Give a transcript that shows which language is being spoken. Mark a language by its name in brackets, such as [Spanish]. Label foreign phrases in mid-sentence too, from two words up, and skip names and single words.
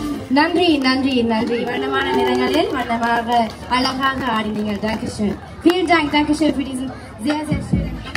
[Tamil] நன்றி நன்றி நன்றி. வண்ணமான நிறங்களில் வண்ணமாக அழகாக ஆடினீங்க. [German] Dankeschön. Vielen Dank. Dankeschön für diesen sehr, sehr schönen.